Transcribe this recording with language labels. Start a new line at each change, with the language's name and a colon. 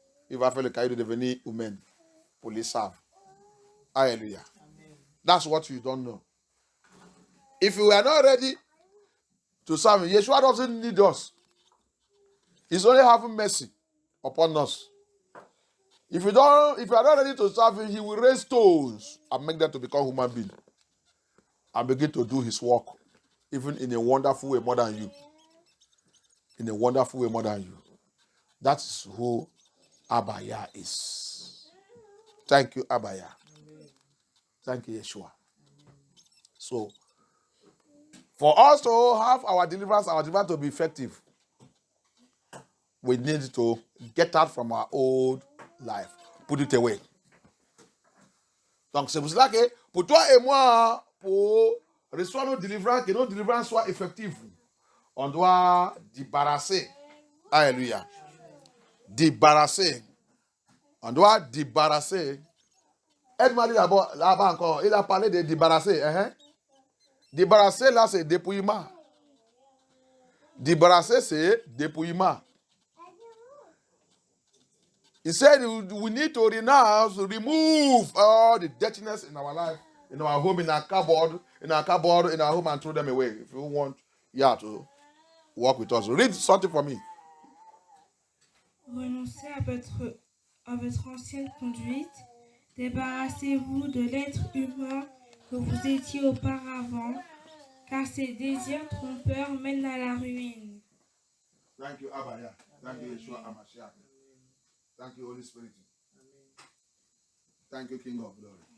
French: Il va faire le caillou de devenir humain pour les savent.
English: Hallelujah. That's what you don't know. If you are not ready to serve him, Yeshua doesn't need us. He's only having mercy upon us. If you are not ready to serve him, he will raise stones and make them to become human beings and begin to do his work, even in a wonderful way more than you. In a wonderful way more than you. That is who Abaya is. Thank you, Abaya. Thank you, Yeshua. So, for us to have our deliverance to be effective, we need to get out from our old life. Put it away.
French: Donc, c'est pour cela que, pour toi et moi, pour recevoir nos délivrances, que nos délivrances soient effectives, on doit débarrasser. Alléluia. Débarrasser. On doit débarrasser. Aide-moi là-bas encore. Il a parlé de débarrasser. Débarrasser, là, c'est dépouillement. Débarrasser, c'est dépouillement.
English: He said we need to renounce, remove all the dirtiness in our life, in our home, in our cupboard, in our home, and throw them away. If you want to work with us. Read something for me.
French: Renoncez à votre ancienne conduite. Débarrassez-vous de l'être humain que vous étiez auparavant, car ces désirs trompeurs mènent à la ruine.
English: Thank you, Abaya. Thank you, Yeshua Hamashiach. Thank you, Holy Spirit. Thank you, King of Glory.